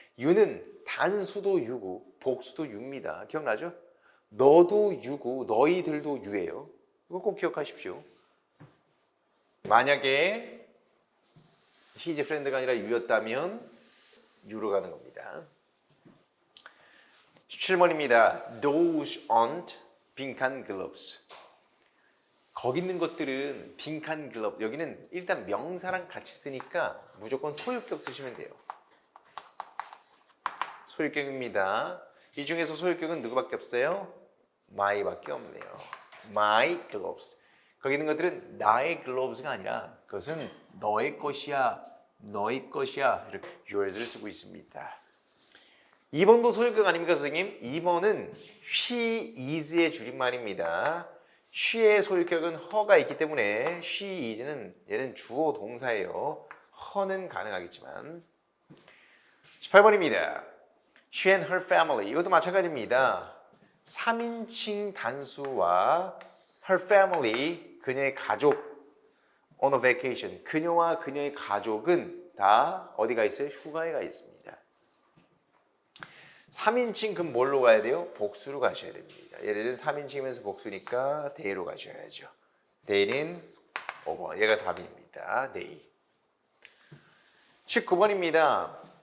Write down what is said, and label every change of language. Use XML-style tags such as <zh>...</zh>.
<ko>you는 단수도 you고 복수도 you입니다. 기억나죠? 너도 you고 너희들도 you예요. 이거 꼭 기억하십시오. 만약에 his friend가 아니라 you였다면 you로 가는 겁니다. 17번입니다.</ko> <en>Those aren't</en> <ko>빈칸</ko> <en>gloves.</en> <ko>거기 있는 것들은 빈칸 글러브. 여기는 일단 명사랑 같이 쓰니까 무조건 소유격 쓰시면 돼요. 소유격입니다. 이 중에서 소유격은 누구밖에 없어요? my밖에 없네요. My gloves. 거기 있는 것들은 나의 gloves가 아니라 그것은 너의 것이야. 너의 것이야. 이렇게 yours를 쓰고 있습니다. 2번도 소유격 아닙니까, 선생님? 2번은 she is의 줄임말입니다. she의 소유격은 her가 있기 때문에 she is는 얘는 주어 동사예요. her는 가능하겠지만. 18번입니다. she and her family. 이것도 마찬가지입니다. 3인칭 단수와 her family, 그녀의 가족, on a vacation. 그녀와 그녀의 가족은 다 어디가 있어요? 휴가에 가 있습니다. 3인칭 그럼 뭘로 가야 돼요? 복수로 가셔야 됩니다. 예를 들면 3인칭이면서 복수니까 they로 가셔야죠. they는 5번. 얘가 답입니다. they. 19번입니다.</ko>